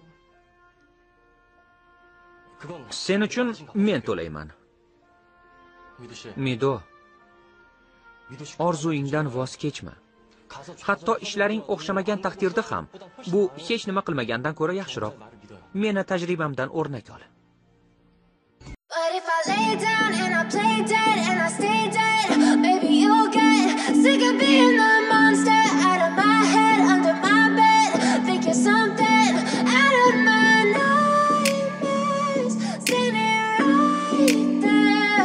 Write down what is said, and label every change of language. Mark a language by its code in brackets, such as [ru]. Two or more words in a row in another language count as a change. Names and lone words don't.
[uz] Sen uchun men to'layman. Mido. Orzuyingdan voz kechma. Hatto ishlaring o'xshamagan taqdirda ham bu hech nima qilmagandan ko'ra yaxshiroq. Meni tajribamdan o'rnak ol. [en] But if I lay down and I play dead and I stay dead, maybe you'll get sick of being the monster out of my head, under my bed. Think you're something out of my nightmares, standing right there.